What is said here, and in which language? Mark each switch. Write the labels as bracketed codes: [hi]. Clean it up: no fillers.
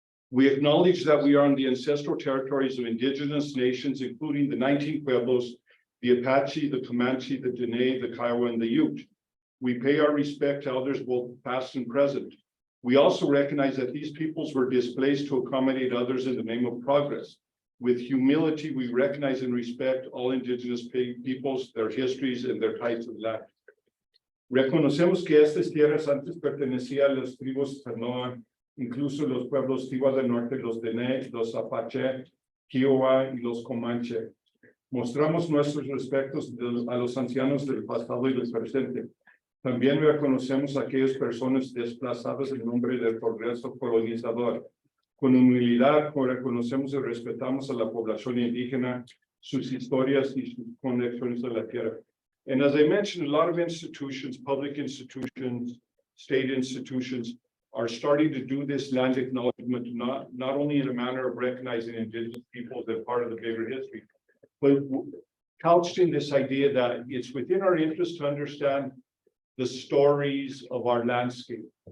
[en] We acknowledge that we are on the ancestral territories of indigenous nations, including the 19 Pueblos, the Apache, the Comanche, the Dene, the Kiowa, and the Ute. We pay our respect to elders both past and present. We also recognize that these peoples were displaced to accommodate others in the name of progress. With humility, we recognize and respect all indigenous peoples, their histories, and their types of land. [es] Reconocemos que estas tierras antes pertenecían a las tribus Tanoa, incluso los pueblos Tiwa del Norte, los Dene, los Apache, Kiowa y los Comanche. Mostramos nuestros respetos a los ancianos del pasado y del presente. También reconocemos a aquellas personas desplazadas en nombre del progreso colonizador. Con humildad reconocemos y respetamos a la población indígena, sus historias y sus conexiones a la tierra. [en] And as I mentioned, a lot of institutions, public institutions, state institutions are starting to do this land acknowledgement, not only in a manner of recognizing indigenous peoples as part of the bigger history, but couched in this idea that it's within our interest to understand the stories of our landscape.